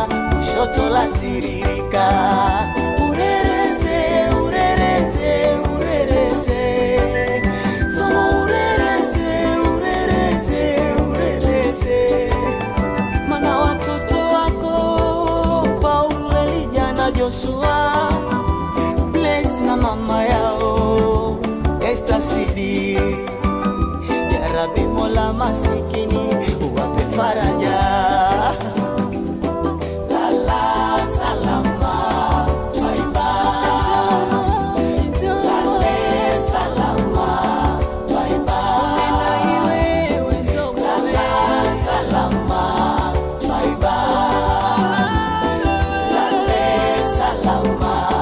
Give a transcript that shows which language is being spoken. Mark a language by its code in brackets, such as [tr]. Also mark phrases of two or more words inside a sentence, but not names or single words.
[sw] kushoto la tiririka, urerete, urerete, urerete, Nzomo urerete, urerete, urerete, mana watoto wako, Paulo, Elijah na Joshua, Bless na mama yao, Esther Sidi, [ar] ya Rabbi [sw] Mola masikini, uwape faraja. Lala salama, [en] bye bye. [sw] Lale salama, [en] bye bye. [sw] Lala salama, [en] bye bye. [sw] Lale salama.